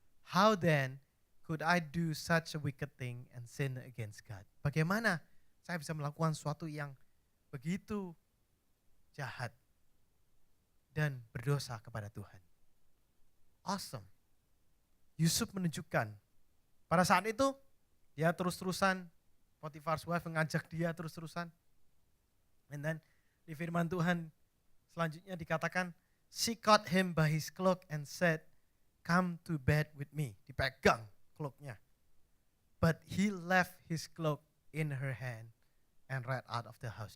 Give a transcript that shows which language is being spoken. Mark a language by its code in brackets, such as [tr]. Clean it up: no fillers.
[en] How then could I do such a wicked thing and sin against God? [id] Bagaimana saya bisa melakukan sesuatu yang begitu jahat dan berdosa kepada Tuhan? Awesome. Yusuf menunjukkan pada saat itu dia terus-terusan, Potiphar's wife mengajak dia terus-terusan. [en] And then [id] di firman Tuhan selanjutnya dikatakan, [en] she caught him by his cloak and said, come to bed with me. [id] Dipegang cloaknya. [en] But he left his cloak in her hand and ran out of the house.